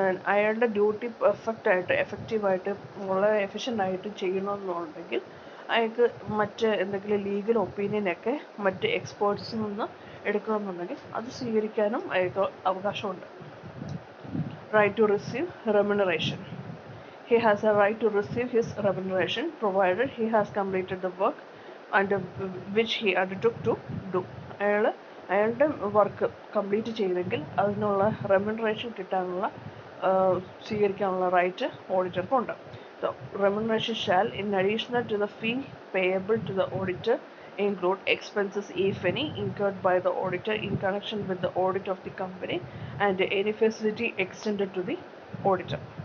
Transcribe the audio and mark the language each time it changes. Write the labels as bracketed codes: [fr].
[ml] അയാളുടെ ഡ്യൂട്ടി പെർഫെക്റ്റായിട്ട് എഫക്റ്റീവായിട്ട് വളരെ എഫിഷ്യൻ്റായിട്ട് ചെയ്യണമെന്നുണ്ടെങ്കിൽ അയാൾക്ക് മറ്റ് എന്തെങ്കിലും ലീഗൽ ഒപ്പീനിയനൊക്കെ മറ്റ് എക്സ്പേർട്സിൽ നിന്ന് എടുക്കണമെന്നുണ്ടെങ്കിൽ അത് സ്വീകരിക്കാനും അയാൾക്ക് അവകാശമുണ്ട്. [en] Right to receive remuneration. He has a right to receive his remuneration provided he has completed the work under which he undertook to do. [ml] അയാളുടെ വർക്ക് കംപ്ലീറ്റ് ചെയ്തെങ്കിൽ അതിനുള്ള റെമ്യൂണറേഷൻ കിട്ടാനുള്ള സ്വീകരിക്കാനുള്ള right ഓഡിറ്റർക്കുണ്ട്. [en] The remuneration shall, in addition to the fee payable to the auditor, include expenses, if any, incurred by the auditor in connection with the audit of the company and any facility extended to the auditor.